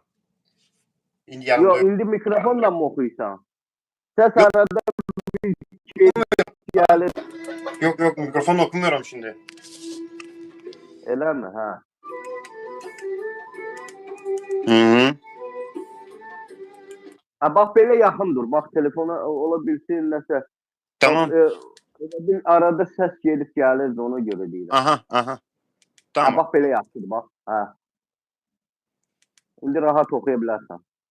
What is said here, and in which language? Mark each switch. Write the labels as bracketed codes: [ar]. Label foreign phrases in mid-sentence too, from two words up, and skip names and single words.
[az] Yok, indi mikrofonla mı okuyursan? [tr] Ses arada bir şey gelir. Yok mikrofonla okumuyorum şimdi. [az] Elə mi? Ha. Hı. Ha, bax belə yaxın dur. Bax telefona ola bilsin nəsə. Tamam. [tr] Bir arada ses gelip gelirdi, ona göre değil. [az] Aha. Tamam. Ha, bax belə yaxşıdır, bax. Ha. İndi rahat oxuya bilərsən.